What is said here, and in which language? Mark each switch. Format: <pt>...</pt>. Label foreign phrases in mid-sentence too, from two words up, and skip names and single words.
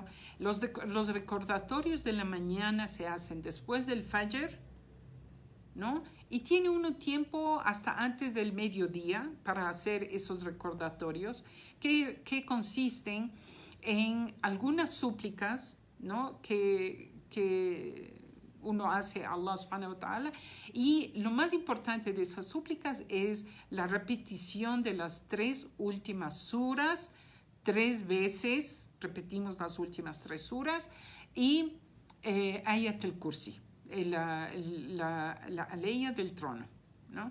<es>Los recordatorios de la mañana se hacen después del fajr, ¿no? Y tiene uno tiempo hasta antes del mediodía para hacer esos recordatorios que consisten en algunas súplicas, ¿no? que uno hace a Allah</es> <ar>سبحانه وتعالى,</ar> <es>y lo más importante de esas súplicas es la repetición de las 3 últimas suras 3 veces, repetimos las últimas 3 suras, y Ayat al-Kursi, la aleya del trono, ¿no?</es>